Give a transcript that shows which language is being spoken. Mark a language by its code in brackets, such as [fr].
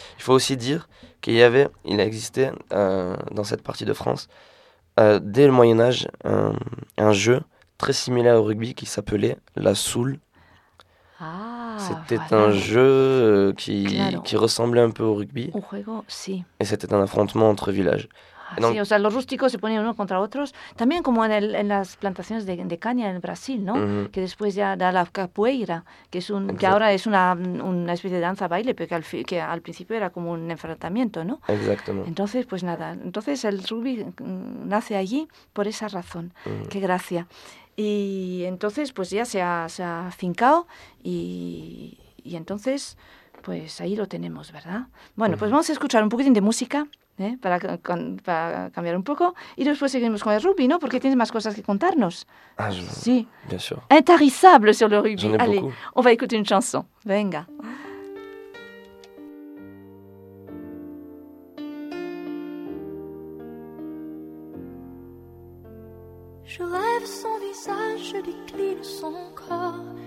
[fr] Il faut aussi dire qu'il a existé dans cette partie de France, dès le Moyen-Âge, un jeu très similaire au rugby, qui s'appelait la soule. Ah, c'était voilà. Un jeu qui ressemblait un peu au rugby. [es] Un juego, sí. [fr] Et c'était un affrontement entre villages. [es] Ah, donc, sí, o sea, los rústicos se ponían unos contra otros. También como en las plantaciones de caña en Brasil, ¿no? Mm-hmm. Que después ya da la capoeira, que ahora es una especie de danza-baile, pero que al principio era como un enfrentamiento, ¿no? Exactamente. Entonces, pues nada. Entonces el rugby nace allí por esa razón. Mm-hmm. ¡Qué gracia! Y entonces, pues ya se ha fincado y entonces, pues ahí lo tenemos, ¿verdad? Bueno, mm-hmm. Pues vamos a escuchar un poquitín de música. Para cambiar un poco. Y después seguimos con el rugby, ¿no? Porque tienes más cosas que contarnos. [fr] Sí. Bien sûr. Intarissable sur le rugby. J'en ai Allez, beaucoup. On va écouter une chanson. [es] Venga. [fr] Je rêve son visage, je décline son corps.